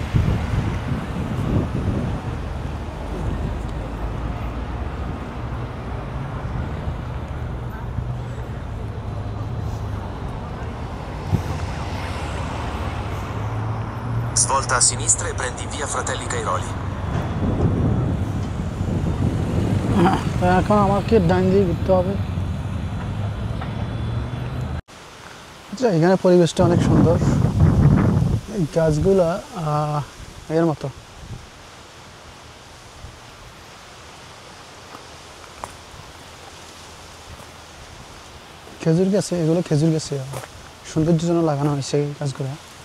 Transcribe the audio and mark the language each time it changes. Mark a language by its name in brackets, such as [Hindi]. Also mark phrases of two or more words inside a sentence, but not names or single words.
[Italian] Svolta a sinistra e prendi via Fratelli Cairoli. [Bangla] তো এখন আমাকে ডাইন দিয়ে ঘুরতে হবে। আচ্ছা, এখানে পরিবেশটা অনেক সুন্দর, এই গাছগুলা এর মতো। খেজুর গাছে, এগুলো খেজুর গাছে সৌন্দর্যের জন্য লাগানো হয়েছে এই গাছগুলা।